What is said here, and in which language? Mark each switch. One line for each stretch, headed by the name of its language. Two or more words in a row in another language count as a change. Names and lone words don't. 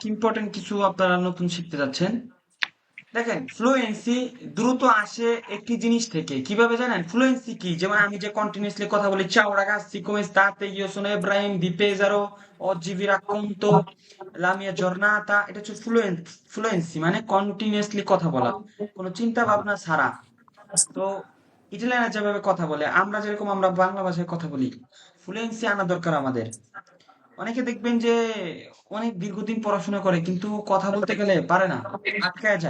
Bangla: ইম্পর্টেন্ট কিছু আপনারা নতুন শিখতে যাচ্ছেন। দেখেন, ফ্লুয়েন্সি দ্রুত আসে একটি জিনিস থেকে। কিভাবে জানেন ফ্লুয়েন্সি কি? যেমন আমি যে কন্টিনিউয়াসলি কথা বলি,
Italian: ciao ragazzi come state, io sono Ibrahim di Pesaro, oggi vi racconto la mia giornata।
Bangla: এটা হচ্ছে ফ্লুয়েন্সি মানে কন্টিনিউয়াসলি কথা বলা, কোনো চিন্তা ভাবনা ছাড়া। তো ইটালিয়ানরা যেভাবে কথা বলে, আমরা যেরকম আমরা বাংলা ভাষায় কথা বলি, ফ্লুয়েন্সি আনা দরকার আমাদের। অনেকে দেখবেন যে অনেক দীর্ঘদিন পড়াশোনা করে কিন্তু কথা বলতে গেলে পারে না, আটকায় যায়।